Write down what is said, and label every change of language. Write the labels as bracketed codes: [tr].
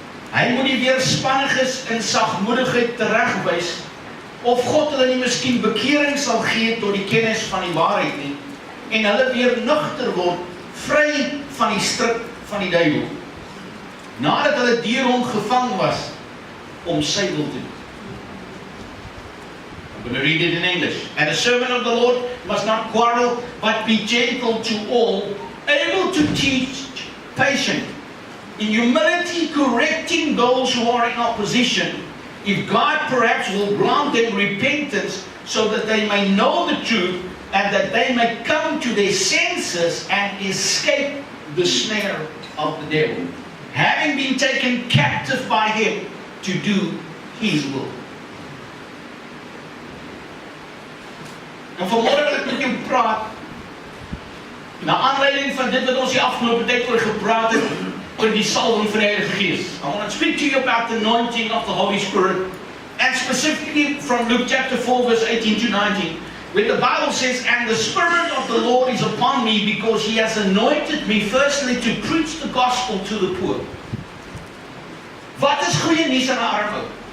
[af] Hy moet die weerspanniges in sagmoedigheid teregwys, of God hulle nie miskien bekering sal gee tot die kennis van die waarheid nie, en hulle weer nugter word, vry van die stryk van die duiwel, nadat hulle deur hom gevang was om sy wil te doen. [en] I'm going to read it in English. And a servant of the Lord must not quarrel, but be gentle to all, able to teach, patient, in humility correcting those who are in opposition, if God perhaps will grant them repentance, so that they may know the truth, and that they may come to their senses and escape the snare of the devil, having been taken captive by him to do his will. [af] En vanmorgen wil ek met jou praat, na aanleiding van dit wat ons die afgelopen tyd oor gepraat het, oor die salwing van die Heilige Gees. [en] I want to speak to you about the anointing of the Holy Spirit, and specifically from Luke chapter 4 verse 18 to 19, where the Bible says, and the Spirit of the Lord is upon me, because he has anointed me firstly to preach the gospel to the poor. [af] Wat is goeie nuus aan 'n arm ou?